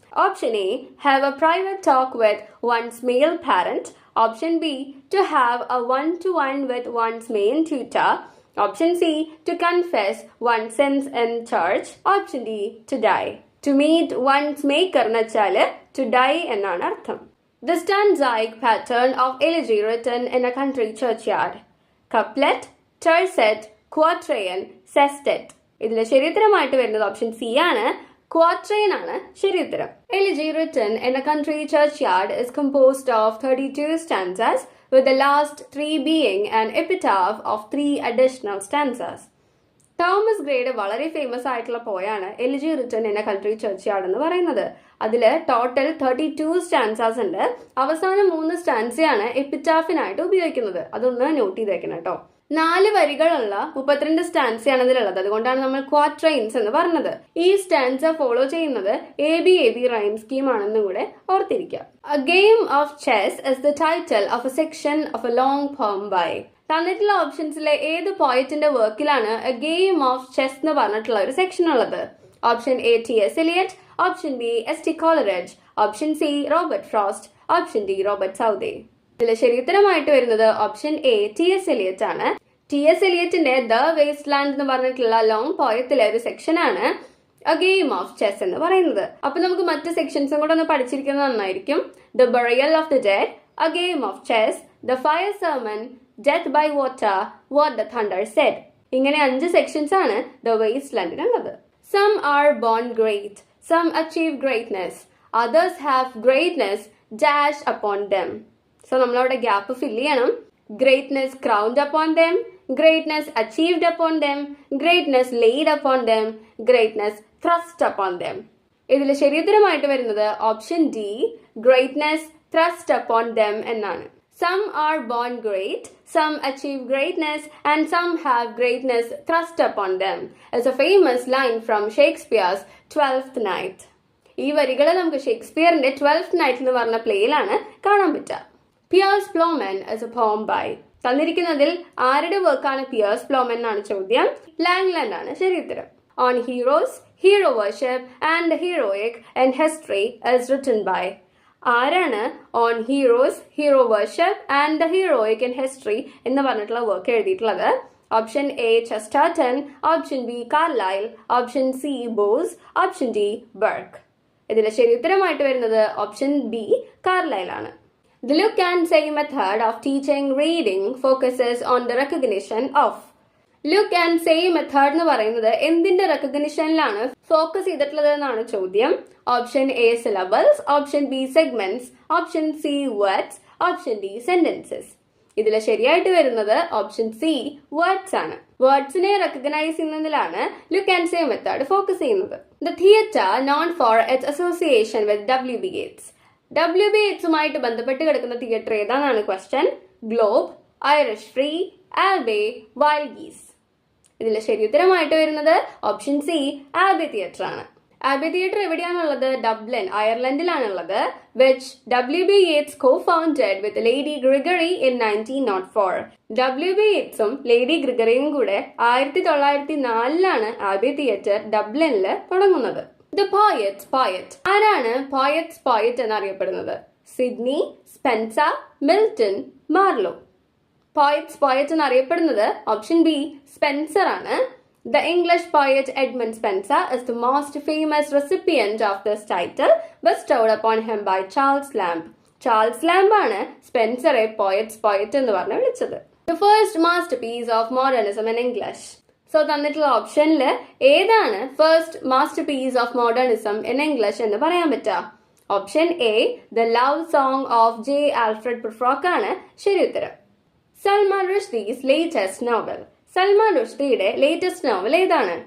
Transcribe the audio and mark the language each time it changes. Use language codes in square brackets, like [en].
[en] Option A have a private talk with one's male parent, option B to have a one-to-one with one's main tutor, option C to confess one sins in church, option D to die. To meet one's maker [ml] എന്ന് വെച്ചാൽ to die എന്നാണ് അർത്ഥം. [en] The stanzaic pattern of elegy written in a country churchyard. Couplet, tercet, quatrain, sestet. [ml] ഇതിലെ ശരിയുത്തരമായിട്ട് വരുന്നത് option C ആണ്. Quatrain ആണ് ശരിയുത്തരം. [en] Elegy written in a country churchyard is composed of 32 stanzas, with the last 3 being an epitaph of 3 additional stanzas. [ml] Thomas ഗ്രേയുടെ വളരെ famous ആയിട്ടുള്ള പോയാണ് elegy written in A country ചർച്ച്യാർഡ് എന്ന് പറയുന്നത്. അതിൽ ടോട്ടൽ 32 സ്റ്റാൻസാസ് ഉണ്ട്. അവസാനം 3 സ്റ്റാൻസയാണ് എപ്പിറ്റാഫിനായിട്ട് ഉപയോഗിക്കുന്നത്. അതൊന്ന് നോട്ട് ചെയ്ത് വെക്കണം കേട്ടോ. 4 വരികളുള്ള 32 സ്റ്റാൻസയാണ് ഇതിലുള്ളത്. അതുകൊണ്ടാണ് നമ്മൾ ക്വാട്രെയിൻസ് എന്ന് പറഞ്ഞത്. ഈ സ്റ്റാൻസ ഫോളോ ചെയ്യുന്നത് ABAB റൈം സ്കീം ആണെന്നും കൂടെ ഓർത്തിരിക്കുക. [en] A game of chess is the title of a section of a long poem by. [ml] തന്നിട്ടുള്ള ഓപ്ഷൻസിലെ ഏത് പോയറ്റിന്റെ വർക്കിലാണ് എ ഗെയിം ഓഫ് ചെസ് എന്ന് പറഞ്ഞിട്ടുള്ള ഒരു സെക്ഷൻ ഉള്ളത്? Option A T.S. Eliot, option B S.T. Coleridge, option C Robert frost, option D Robert സൗദേ. ഇതിൽ ശരിയുത്തരമായിട്ട് വരുന്നത് option A T.S. Eliot ആണ്. T.S. എലിയറ്റിന്റെ the waste land എന്ന് പറഞ്ഞിട്ടുള്ള ലോങ് പോയത്തിലെ ഒരു സെക്ഷൻ ആണ് എ ഗെയിം ഓഫ് ചെസ് എന്ന് പറയുന്നത്. അപ്പൊ നമുക്ക് മറ്റ് സെക്ഷൻസും കൂടെ ഒന്ന് പഠിച്ചിരിക്കുന്നത് നന്നായിരിക്കും. The burial of the dead, A game of chess, the fire sermon, Death by water, what the thunder said. ഇങ്ങനെ 5 സെക്ഷൻസ് ആണ് the waste ലാൻഡിനുള്ളത്. [en] Some are born great, some achieve greatness, others have greatness dashed upon them. [ml] So നമ്മളവിടെ gap fill ചെയ്യണം. [en] Greatness crowned upon them, greatness achieved upon them, greatness laid upon them, greatness thrust upon them. [ml] ഇതിൽ ശരിയുത്തരമായിട്ട് വരുന്നത് option D greatness thrust upon them എന്നാണ്. [en] Some are born great, some achieve greatness, and some have greatness thrust upon them is a famous line from Shakespeare's 12th Night. [ml] ഈ വരികൾ നമുക്ക് ഷേക്സ്പിയറിന്റെ 12th Night എന്ന് പറഞ്ഞ പ്ലേയിലാണ് കാണാൻ പറ്റുക. [en] Piers Plowman is a poem by. [ml] തന്നിരിക്കുന്നതിൽ ആരുടെ വർക്കാണ് പിയേഴ്സ് പ്ലോമൻ എന്നാണ് ചോദ്യം. ലാംഗ്ലൻഡ് ആണ് ശരിയുത്തരം. [en] On heroes, hero worship, and the heroic in history is written by. [ml] ആരാണ് on heroes, hero worship and the heroic in history എന്ന് പറഞ്ഞിട്ടുള്ള വർക്ക് എഴുതിയിട്ടുള്ളത്? Option A Chesterton, option B Carlyle, option C boss, option D Burk. ഇതിലെ ശരിയുത്തരമായിട്ട് വരുന്നത് option B Carlyle ആണ്. [en] The look and say method of teaching reading focuses on the recognition of. [ml] Look and say method എന്ന് പറയുന്നത് എന്തിന്റെ റെക്കഗ്നിഷനിലാണ് focus ചെയ്തിട്ടുള്ളത് എന്നാണ് ചോദ്യം. [en] Option A syllables, option B segments, option C words, option D sentences. [ml] ഇതിൽ ശരിയായിട്ട് വരുന്നത് ഓപ്ഷൻ സി വേർഡ്സ് ആണ്. വേർഡ്സിനെ recognise ചെയ്യുന്നതിലാണ് look and say method focus ചെയ്യുന്നത്. [en] The theatre known for its association with W.B. Yeats. W.B. [ml] Yeatsുമായിട്ട് ബന്ധപ്പെട്ട് കിടക്കുന്ന theatre ഏതാണെന്നാണ് question. Globe, Irish free, ആൽബേ, wild ഗീസ്. ഇതിൽ ശരിയുത്തരമായിട്ട് വരുന്നത് option C ആൽബേ theatre ആണ്. ആൽബേ theatre എവിടെയാണുള്ളത്? Dublin, അയർലൻഡിലാണുള്ളത്. [en] Which W.B. Yeats co-founded with Lady Gregory in 1904. [ml] W.B. Yeatsും lady ഗ്രിഗറിയും കൂടെ 1904 ആൽബേ theatre ഡബ്ലിനിൽ തുടങ്ങുന്നത്. [en] The poet's poet. [ml] ആരാണ് poets poet എന്നറിയപ്പെടുന്നത്? Sydney, Spencer, Milton, Marlow. Poet എന്നറിയപ്പെടുന്നത് option B Spencer ആണ്. [en] The English poet Edmund Spenser is the most famous recipient of this title bestowed upon him by Charles Lamb. [ml] Charles lamp ആണ് സ്പെൻസറെ poet എന്ന് പറഞ്ഞ് വിളിച്ചത്. [en] The first masterpiece of modernism in English. [ml] So തന്നിട്ടുള്ള ഓപ്ഷനിൽ ഏതാണ് first masterpiece of modernism in English എന്ന് പറയാൻ പറ്റുക? Option A the love song of J Alfred പ്രിഫ്രോക്ക് ആണ് ശരി ഉത്തരം. [en] Salman Rushdie's latest novel. [ml] Salman റുഷ്ദിയുടെ latest novel ഏതാണ്?